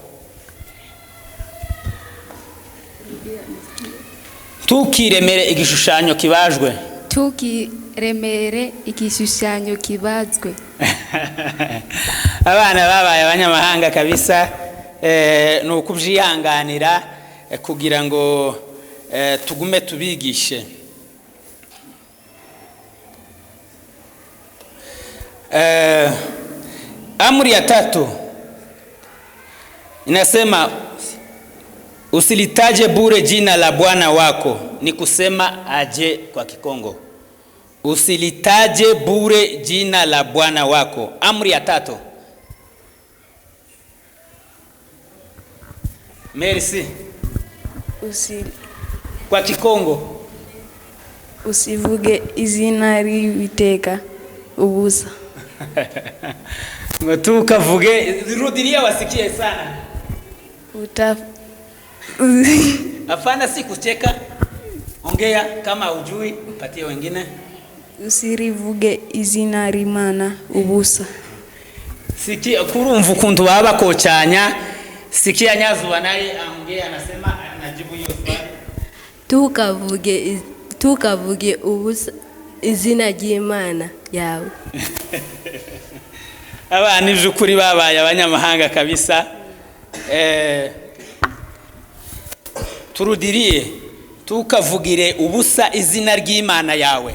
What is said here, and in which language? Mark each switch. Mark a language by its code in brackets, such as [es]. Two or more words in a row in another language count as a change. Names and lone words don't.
[rw] Tukiremere igishushanyo kibajwe. Tukiremere igishushanyo kibazwe. Abana babaye abanyamahanga kabisa, nukubyihanganira kugira ngo tugume tubigishe. [sw] Amri ya tatu inasema usilitaje bure jina la Bwana wako. Ni kusema aje kwa Kikongo? Usilitaje bure jina la Bwana wako. Amri ya tatu. Merci. Kwa Kikongo [rw] Usivuge izina ry'Uwiteka ubusa. Tukavuge, [sw] rudilia wasikie sana. Hapana, si kucheka. Ongea kama ujui, patie wengine. [rw] Usirivuge izina rimana ubusa. Sikia kurumva ukuntu baba kocanya. [sw] Sikia Nyazuba naye ongea anasema anajibu hiyo swali. [rw] Tukavuge ubusa izina ry'Imana yawe. Abana ijukuri babaye abanyamahanga kabisa. Turudirie tukavugire ubusa izina ry'Imana yawe.